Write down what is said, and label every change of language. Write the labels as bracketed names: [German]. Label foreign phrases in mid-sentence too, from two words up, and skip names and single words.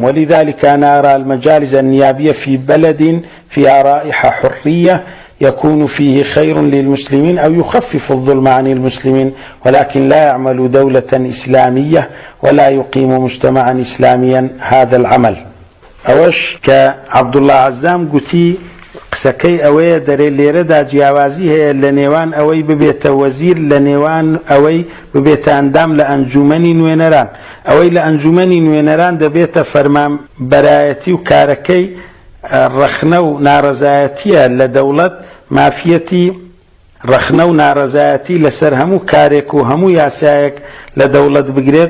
[Arabic] ولذلك أنا أرى المجالس النيابية في بلد فيها رائحة حرية يكون فيه خير للمسلمين أو يخفف الظلم عن المسلمين، ولكن لا يعمل دولة إسلامية ولا يقيم مجتمعا إسلاميا هذا العمل. [Central Kurdish] أوش كعبد الله عزام قتي قسەکەی ئەوەیە دەرێ لێرەدا جیاوازی هەیە لە نێوان ئەوەی ببێتە وەزیر لە نێوان ئەوەی ببێتە ئەندام لە ئەنجومەنی نوێنەران. ئەوەی لە ئەنجومەنی نوێنەران دەبێتە فەرمانبەرایەتی و کارەکەی ڕەخنە و ناڕەزایەتیە لە دەوڵەت، مافیەتی ڕەخنە و ناڕەزایەتی لەسەر هەموو کارێک و هەموو یاسایەک لە دەوڵەت بگرێت.